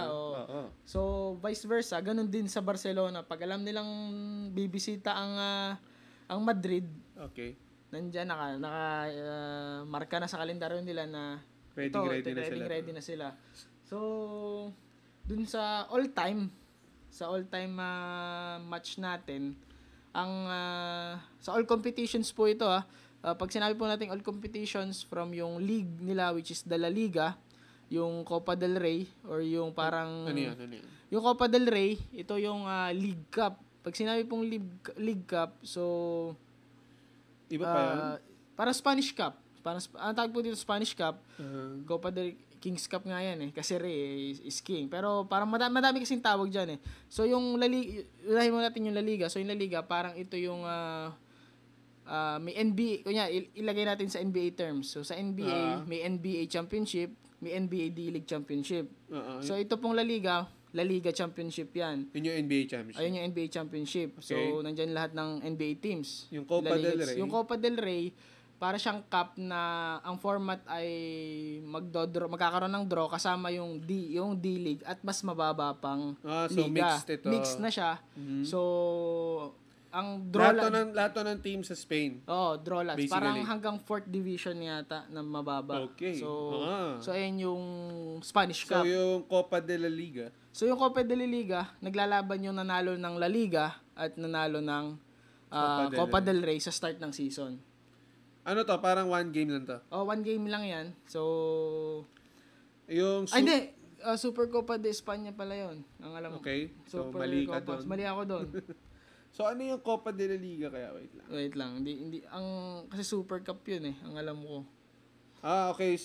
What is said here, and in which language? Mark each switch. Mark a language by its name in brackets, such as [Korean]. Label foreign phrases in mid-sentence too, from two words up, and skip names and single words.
[Filipino] So, vice versa, ganun din sa Barcelona. Pag alam nilang bibisita ang Madrid, nandyan, marka na sa kalendaryo nila na ready na sila. So, dun sa [English] all-time match [Filipino] natin, sa [English] all competitions [Filipino] po ito pag sinabi po natin [English] all competitions [Filipino] from yung league nila [English] which is the [Filipino] La Liga, yung Copa del Rey or yung parang ano yan? Yung Copa del Rey, ito yung [English] League Cup. [Filipino] Pag sinabi pong [English] League Cup, [Filipino] so iba pa yan? Para [English] Spanish Cup. [Filipino] Ang tawag po dito [English] Spanish Cup. [Filipino] Copa del [English] King's Cup [Filipino] nga yan kasi Rey [English] is king. [Filipino] Pero parang madami kasing tawag diyan So yung La Liga, unahin mo natin yung La Liga. So yung La Liga parang ito yung may NBA, kunya ilagay natin sa NBA terms. So sa NBA, may NBA Championship, may NBA D-League Championship. So ito pong La Liga Championship yan. Yun yung NBA Championship. Ayun yung NBA Championship. So nandiyan lahat ng NBA teams. Yung Copa del Rey. Yung Copa del Rey, para siyang cup na ang format ay magkakaroon ng draw kasama yung D-League at mas mababa pang so liga. Mixed na siya. So ang draw lahat ng team sa Spain. [English] Draw lots. [Filipino] Parang hanggang 4th division yata na mababa. Okay. So ayun yung [English] Spanish Cup. [Filipino] So yung Copa de la Liga. So yung Copa de la Liga, naglalaban yung nanalo ng La Liga at nanalo ng Copa del Rey sa start ng season. Ano to? Parang [English] one game [Filipino] lang to. Oh, [English] one game [Filipino] lang yan. So, Yung... hindi. Super Copa de España pala yon. Ang alam mo. Okay. So, Super mali ka Copa. doon. Mali ako doon. So, ano yung Copa de la Liga kaya? Wait lang. Wait lang. Hindi, kasi Super Cup yun eh. Ang alam ko. Okay.